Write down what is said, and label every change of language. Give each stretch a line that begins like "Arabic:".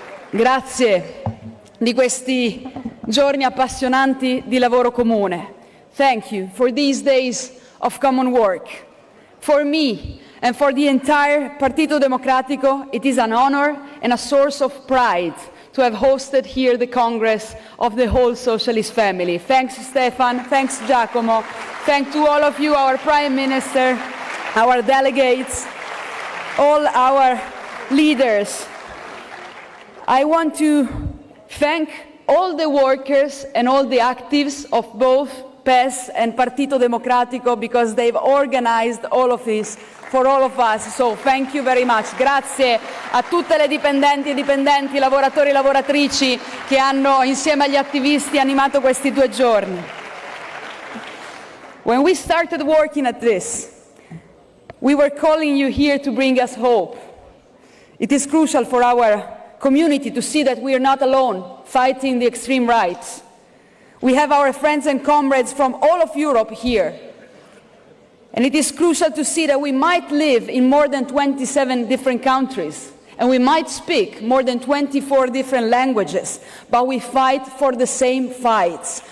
Italian: Grazie di questi giorni appassionanti di lavoro comune.
English: Thank you for these days of common work. For me and for the entire Partito Democratico, it is an honor and a source of pride to have hosted here the Congress of the whole socialist family. Thanks, Stefan. Thanks, Giacomo. Thanks to all of you, our Prime Minister, our delegates, all our leaders. I want to thank all the workers and all the actives of both PES and Partito Democratico because they've organized all of this for all of us. So thank you very much.
Italian: Grazie a tutte le dipendenti e dipendenti, lavoratori e lavoratrici che hanno insieme agli attivisti animato questi 2 giorni.
English: When we started working at this, we were calling you here to bring us hope. It is crucial for our community to see that we are not alone fighting the extreme right. We have our friends and comrades from all of Europe here. And it is crucial to see that we might live in more than 27 different countries, and we might speak more than 24 different languages, but we fight for the same fights.